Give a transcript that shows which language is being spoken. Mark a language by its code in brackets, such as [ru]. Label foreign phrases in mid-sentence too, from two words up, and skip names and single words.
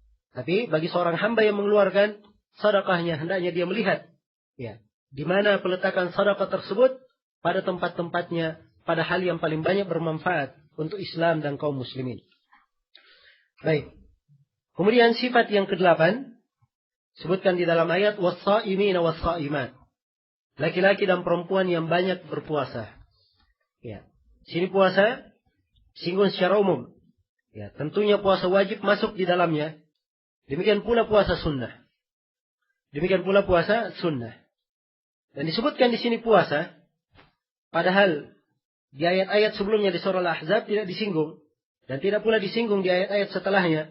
[id] Tapi bagi seorang hamba yang mengeluarkan sedekahnya, hendaknya dia melihat, ya, di mana peletakan sedekah tersebut pada tempat-tempatnya, pada hal yang paling banyak bermanfaat untuk Islam dan kaum muslimin. Baik. Kemudian sifat yang ke-8 sebutkan di dalam ayat [ar] والصائمين والصائمات. [id] Laki-laki dan perempuan yang banyak berpuasa. Ya. Sini puasa singgung secara umum. Ya, tentunya puasa wajib masuk di dalamnya. Demikian pula puasa sunnah. Demikian pula puasa sunnah. Dan disebutkan di sini puasa, padahal di ayat-ayat sebelumnya di surah Al-Ahzab tidak disinggung dan tidak pula disinggung di ayat-ayat setelahnya.